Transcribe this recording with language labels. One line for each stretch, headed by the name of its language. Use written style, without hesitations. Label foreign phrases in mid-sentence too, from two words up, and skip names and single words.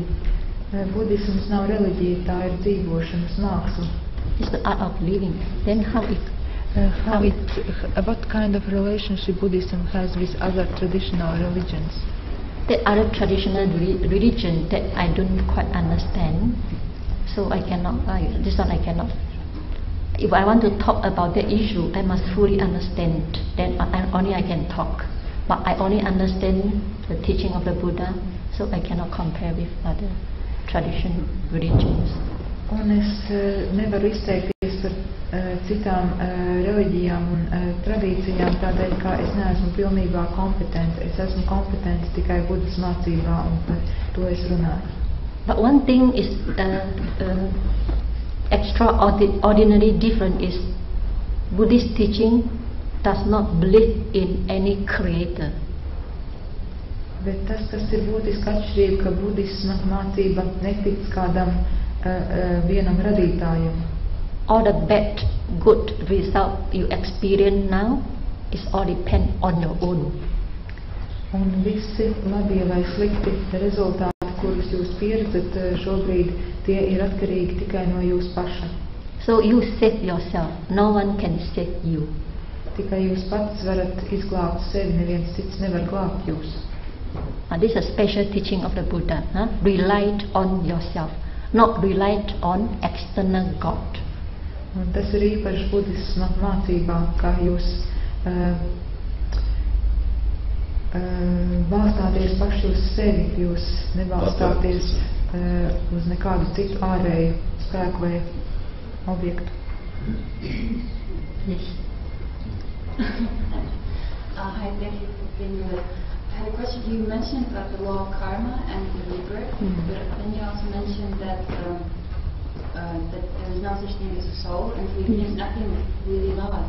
Latvian: Buddhisms nav reliģija, tā ir dzīvošanas māksla.
English: It's the art of living. Then what kind of relationship Buddhism has with other traditional religions? The other traditional religion that I don't quite understand, so I cannot. This one I cannot. If I want to talk about the issue, I must fully understand. Then only I can talk. But I only understand the teaching of the Buddha, so I cannot compare with other traditional religions.
Latvian: Un es nevaru izteikties par citām reliģijām un tradīcijām, tādēļ, ka es neesmu pilnībā kompetenta. Es esmu kompetenta tikai Budas mācībā, un par to es runāju.
English: But one thing is extraordinary different is Buddhist teaching does not believe in any creator.
Latvian: Bet tas, kas ir būtiski atšķirība, ka budisma mācība netic kādam vienam radītājam.
English: All the bad, good result you experience now is all depend on your own.
Latvian: Un visi labie vai slikti rezultāti, kurus jūs pieredzat šobrīd, tie ir atkarīgi tikai no jūs paša.
English: So you save yourself. No one can save you.
Latvian: Tikai jūs pats varat izglābt sevi, neviens cits nevar glābt jūs.
English: This is a special teaching of the Buddha. Rely on yourself, not rely on external God.
Latvian: Un tas ir īpaši budisma mācībā, kā jūs balstāties paši uz sevi, jūs nebalstāties uz nekādu citu ārēju spēku vai objektu.
English: Yes. Hi, thank you for being with us. I had a question. You mentioned about the law of karma and the rebirth, but then you also mentioned that that there is no such thing as a soul, and so there's nothing really lost.